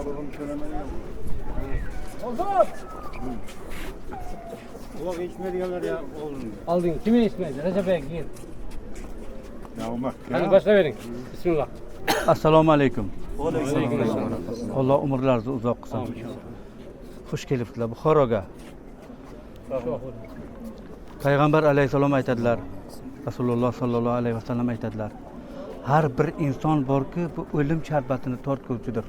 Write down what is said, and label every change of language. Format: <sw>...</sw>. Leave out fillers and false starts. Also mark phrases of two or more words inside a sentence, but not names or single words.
<tr>Ozat! Ulan içmediler ya oğlum. Aldın. Kimin ismi? Recep Bey gir. Ya bak Hadi başla verin. Bismillah.</tr> <uz>Assalomu alaykum. Alloh umrlaringizni uzoq qilsin. Xush kelibsizlar Buxoroga. Payg'ambar alayhisalom aytadilar.</uz> <ar>رسول الله صلى الله عليه وسلم</ar> <uz>aytadilar. Har bir inson borki, bu o'lim sharbatini tortguvchidir.</uz>